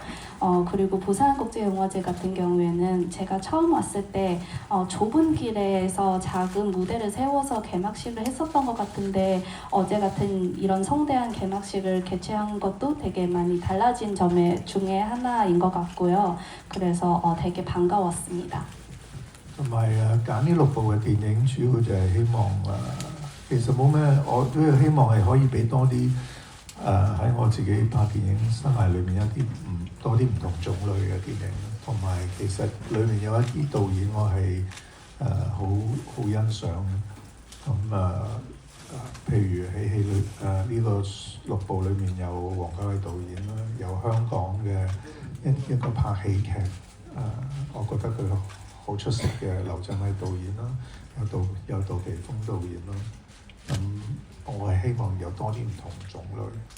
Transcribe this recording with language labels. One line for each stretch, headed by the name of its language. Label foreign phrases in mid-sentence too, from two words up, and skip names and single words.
Korean: 그리고 부산국제영화제 같은 경우에는 제가 처음 왔을 때 좁은 길에서 작은 무대를 세워서 개막식을 했었던 것 같은데 어제 같은 이런 성대한 개막식을 개최한 것도 되게 많이 달라진 점 중에 하나인 것 같고요. 그래서 되게 반가웠습니다.
Cantonese: 同埋揀呢6部嘅電影，主要就係希望其實冇咩，我都係希望係可以俾多啲喺我自己拍電影生涯裏面一啲多啲唔同種類嘅電影，同埋其實裏面有一啲導演我係好欣賞，咁譬如喺戲裏呢個6部裏面有王家衛導演啦，有香港嘅一個拍喜劇我覺得佢好出色嘅劉鎮偉導演啦，有杜琪峰導演啦，咁我係希望有多啲唔同種類。